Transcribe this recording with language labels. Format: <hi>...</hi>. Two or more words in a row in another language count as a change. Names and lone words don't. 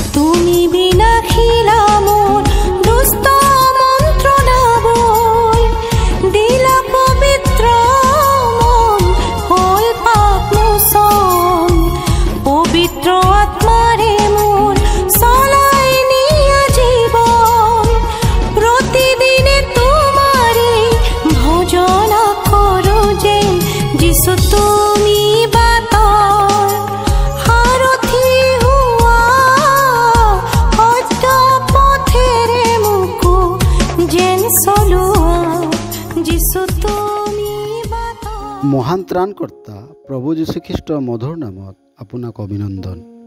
<bn>তুমি বিনাখিলা মোর দুষ্ট মন্ত্রণা বই, দিলা পবিত্র মন হল পাপ মোচন। পবিত্র আত্মারে মোর চলাই নিয়া জীবন, প্রতিদিনে তোমারে ভজনা করো যে</bn> <as>যিশু তুমি বাটৰ সাৰথি হোৱা, সত্য পথেৰে মোকো যেন চলোৱা, যিশু তুমি বাটৰ। মহান ত্ৰাণকৰ্তা প্ৰভু যীশুখ্ৰীষ্টৰ মধুৰ নামত আপোনাক অভিনন্দন।</as>